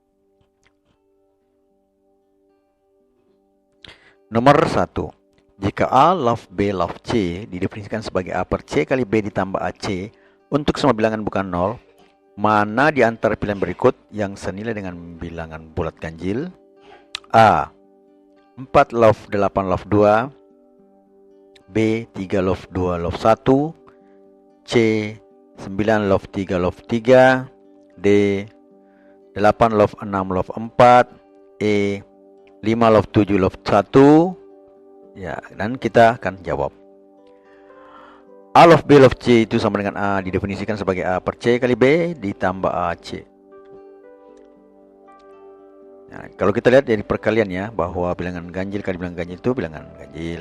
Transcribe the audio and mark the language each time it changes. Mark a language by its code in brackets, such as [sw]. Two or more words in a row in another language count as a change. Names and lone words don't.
[id] Nomor 1. Jika A log B log C didefinisikan sebagai A per C kali B ditambah AC untuk semua bilangan bukan 0, mana di antara pilihan berikut yang senilai dengan bilangan bulat ganjil? A. 4 log 8 log 2, B. 3 log 2 log 1, C. 9 log 3 log 3, D. 8 log 6 log 4, E. 5 log 7 log 1. Ya, dan kita akan jawab. A log B log C itu sama dengan A didefinisikan sebagai A per C kali B ditambah AC. Nah, kalau kita lihat dari perkalian ya, bahwa bilangan ganjil kali bilangan ganjil itu bilangan ganjil.